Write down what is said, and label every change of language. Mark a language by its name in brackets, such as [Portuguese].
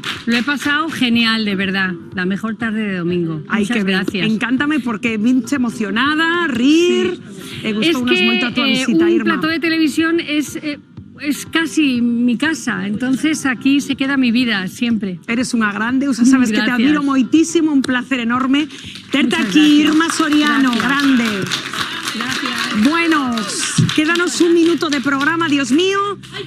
[Spanish] Lo he pasado genial, de verdad. La mejor tarde de domingo. Muchas gracias. [Galician] Encántame porque vinche emocionada, rir. [Spanish] Es que un plató de televisión es casi mi casa, entonces aquí se queda mi vida siempre. [Galician] Eres unha grande, sabes que te admiro moitísimo, un placer enorme terte aquí, Irma Soriano, grande. [Spanish] Gracias. [Galician] Bueno, quédanos un minuto de programa, Dios mío.